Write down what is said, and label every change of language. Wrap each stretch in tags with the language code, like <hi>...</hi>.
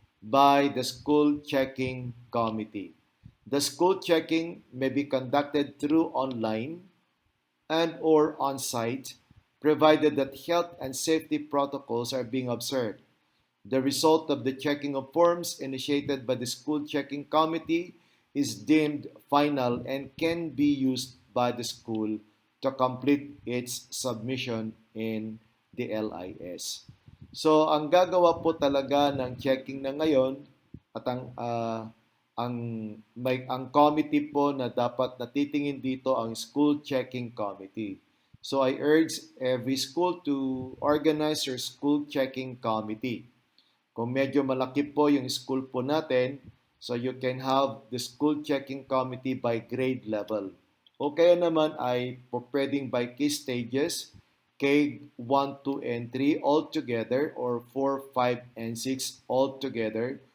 <en>By the school checking committee. The school checking may be conducted through online and or on-site, provided that health and safety protocols are being observed. The result of the checking of forms initiated by the school checking committee is deemed final and can be used by the school to complete its submission in the LIS.</en> <tl>So, ang gagawa po talaga ng checking na ngayon at ang committee po na dapat natitingin dito ang school checking committee.</tl> <en>So, I urge every school to organize your school checking committee.</en> <tl>Kung medyo malaki po yung school po natin,</tl> <en>so you can have the school checking committee by grade level.</en> <tl>O kaya naman ay pwedeng</tl> <en>by key stages, K1, 2, and 3 all together or 4, 5, and 6 all together.</en>